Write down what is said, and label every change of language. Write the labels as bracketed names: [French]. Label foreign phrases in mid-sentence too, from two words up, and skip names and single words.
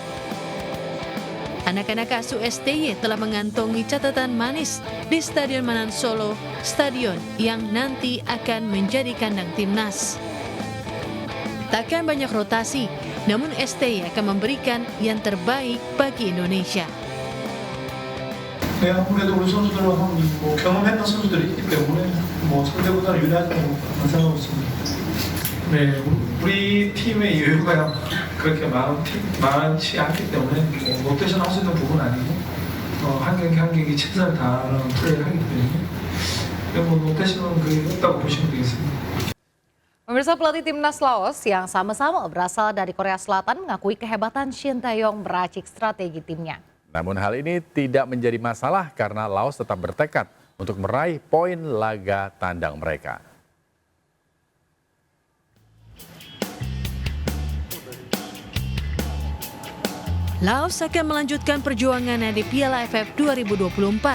[Indonesian] Anak-anak asuh STY telah mengantongi catatan manis di Stadion Manahan Solo, stadion yang nanti akan menjadi kandang timnas. Takkan banyak rotasi, namun STY akan memberikan yang terbaik bagi Indonesia. [Korean] 네, 아무래도 우리 선수들은 뭐 경험했던 선수들이 있기 때문에 뭐 상대보다 유리하지 않을까 생각하고 있습니다. 네, 우리 팀의 여유가 그렇게 많지 않기 때문에 뭐 롯데션 할 수 있는 부분은 아니고 한 경기 한 경기 최선을 다하는 플레이를 하기 때문에 뭐 롯데션은 그게 없다고 보시면 되겠습니다. [Indonesian] Pemirsa, pelatih timnas Laos yang sama-sama berasal dari Korea Selatan mengakui kehebatan Shin Tae-yong meracik strategi timnya. Namun hal ini tidak menjadi masalah karena Laos tetap bertekad untuk meraih poin laga tandang mereka. Laos akan melanjutkan perjuangannya di Piala AFF 2024.